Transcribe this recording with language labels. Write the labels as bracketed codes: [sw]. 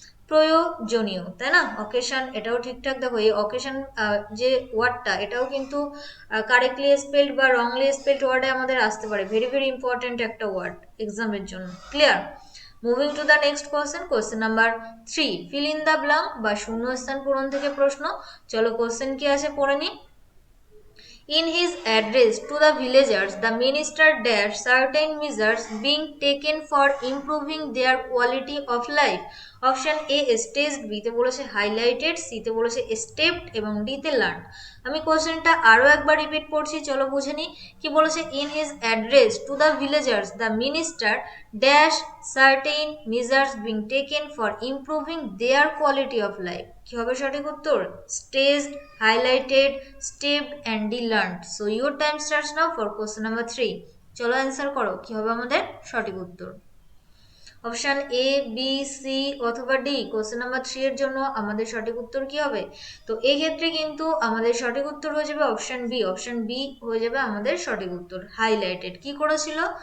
[bn] প্রয়োজনীয়, তাই না? অকেশন এটাও ঠিকঠাক। দেখো এই অকেশন যে ওয়ার্ডটা এটাও কিন্তু কারেক্টলি স্পেলড বা রংলি স্পেলড ওয়ার্ডে আমাদের আসতে পারে। ভেরি ভেরি ইম্পর্টেন্ট একটা ওয়ার্ড এক্সামের জন্য। Clear? [en] Moving to the next question, question number 3। [bn] Fill in the blank বা শূন্যস্থান পূরণ থেকে প্রশ্ন। চলো কোশ্চেন কি আছে পড়ে নি। [en] In his address to the villagers, the minister dared certain measures being taken for improving their quality of life. [bn] Option A staged, বিতে বলেছে হাইলাইটেড, সিতে বলেছে স্টেপড এবং ডিতে লার্ন। আমি কোশ্চেনটা আরও একবার রিপিট করছি, চলো বুঝে নিই কি বলেছে। [en] In his address to the villagers the minister dash certain measures being taken for improving their quality of life. [bn] কি হবে সঠিক উত্তর? [en] Staged, highlighted, stepped and de-learned. So your time starts now for question number 3. [bn] চলো answer করো কি হবে আমাদের সঠিক উত্তর। অপশন এ, বি, সি অথবা ডি। কোশ্চেন নাম্বার 3 এর জন্য আমাদের সঠিক উত্তর কি হবে? তো এই ক্ষেত্রে কিন্তু আমাদের সঠিক উত্তর হয়ে যাবে অপশন বি। অপশন বি হয়ে যাবে আমাদের সঠিক উত্তর। হাইলাইটেড কি করেছিল?